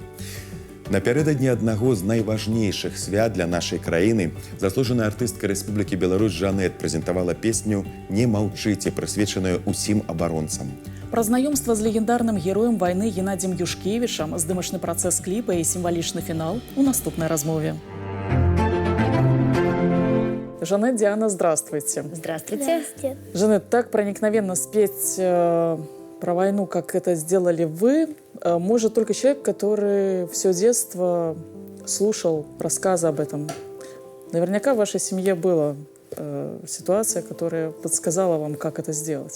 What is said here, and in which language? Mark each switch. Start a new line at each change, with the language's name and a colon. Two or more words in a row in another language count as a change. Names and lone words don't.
Belarusian: Напярэдадні аднаго з найважнейшых свят для нашай краіны заслужаная артыстка Рэспублікі Беларусь Жанет прэзентавала песню «Не маўчыце», прысвечаную усім абаронцам. Пра знаёмства з легендарным героем вайны Геннадзем Юшкевічам, здымачны працэс кліпа і сімвалічны фінал у наступнай размове. Жанет,
Russian: Диана, здравствуйте. Здравствуйте. Жанет, так проникновенно спеть про войну, как это сделали вы, может только человек, который все детство слушал рассказы об этом. Наверняка в вашей семье была ситуация, которая подсказала вам, как это сделать?